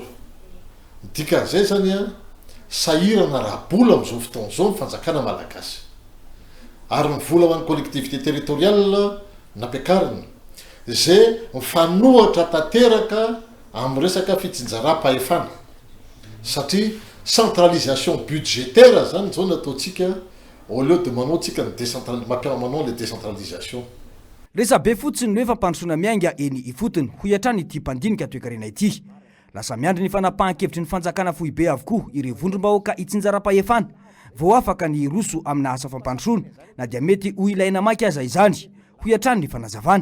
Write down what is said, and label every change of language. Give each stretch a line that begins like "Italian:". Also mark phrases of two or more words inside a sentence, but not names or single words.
Malagasy: Dikan'izay zany sahirana raha-bola amin'izao fotoana izao ny fanjakana malagasy ary ny vola hoan'ny
French: collectivité territoriale
Malagasy: nampiakarina zay mifanohatra tanteraka amin'ny resaka fitsinjaram-pahefana satria
French: centralisation budgétaire
Malagasy: zany zao nataontsika
French: au lieu de
Malagasy: manao tsika ny manao
French: le décentralisation.
Malagasy: Resa be fotsiny no efa mpandrosoana miainga eny ifotony ho iatrany ity mpandinika toekarena ity. Lasa miandry ny fanapahan-kevitry ny fanjakana fohy be avokoa ireo vondrom-bahoaka itsinjaram-pahefana vao afaka ny roso amina asa fampandrosoana na dia mety ho ilaina maiky aza izany ho iatrany ny fanazavana.